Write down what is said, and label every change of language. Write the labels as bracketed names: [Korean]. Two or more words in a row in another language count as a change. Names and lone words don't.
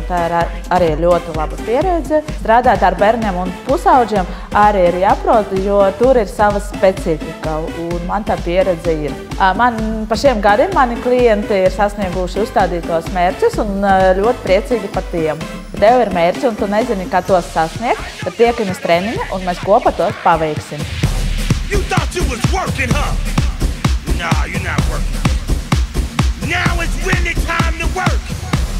[Latvian] Tā ir arī ļoti laba pieredze. Strādāt ar bērniem un pusauģiem arī ir jāprot, jo tur ir sava specifika, un man tā pieredze ir. Pa šiem gadiem mani klienti ir sasnieguši uzstādītos mērķus un ļoti priecīgi par tiem. Ja tev ir mērķi un tu nezini, kā tos sasniegt, tad tiekamies treniņa un mēs kopā tos paveiksim. [English] You thought you was working, huh? Nah, you're not working. Now it's really time to work.